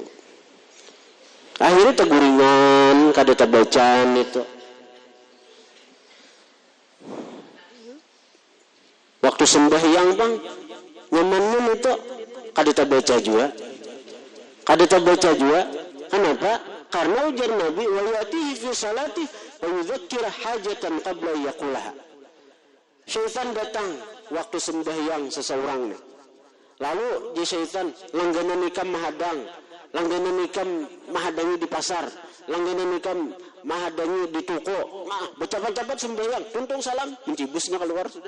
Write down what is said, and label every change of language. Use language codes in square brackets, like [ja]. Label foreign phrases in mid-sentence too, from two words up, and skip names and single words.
[bjn] Akhirnya teguringan, kada tabacaan itu. Waktu sembahyang bang, nyamannya itu kada tabaca juga. Kenapa? Karena ujar Nabi [ar] ويأتيه في صلاته ويذكر حاجة قبل يقولها. [bjn] Syaitan datang waktu sembahyang seseorang nih. Lalu dia syaitan langganan ikam mahadangi di pasar, langganan ikam mahadangi di toko. Nah, bercepat-cepat sembahyang, tuntung salam, mencibusnya keluar sudah.